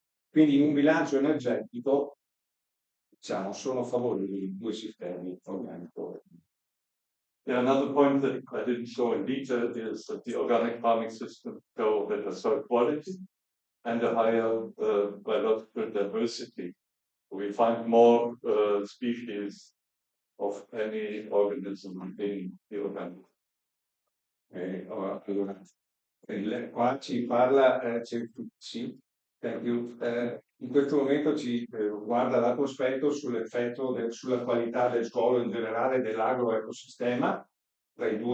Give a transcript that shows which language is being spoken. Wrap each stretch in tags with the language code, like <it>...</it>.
<it>Quindi in un bilancio energetico, diciamo, sono favorevoli i due sistemi organico.</it> <en>Yeah, another point that I didn't show in detail is that the organic farming systems show better soil quality and a higher biological diversity. We find more species of any organism in the organic.</en> <it>Allora, qua ci parla, sì, in questo momento ci guarda lato aspetto sull'effetto sulla qualità del suolo in generale dell'agroecosistema tra</it>